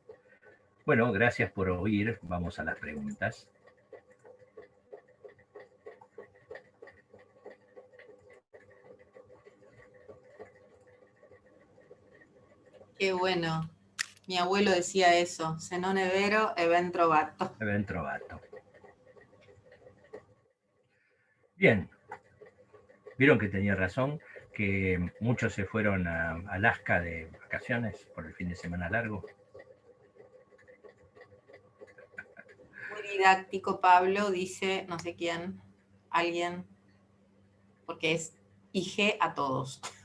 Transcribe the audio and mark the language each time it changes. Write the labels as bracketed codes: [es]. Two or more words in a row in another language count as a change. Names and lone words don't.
[es] Bueno, gracias por oír. Vamos a las preguntas. Qué bueno. Mi abuelo decía eso, [it] se non è vero, è ben trovato. È ben trovato. [es] Bien. Vieron que tenía razón, que muchos se fueron a Alaska de vacaciones por el fin de semana largo. Muy didáctico, Pablo, dice no sé quién, alguien, porque es IG a todos.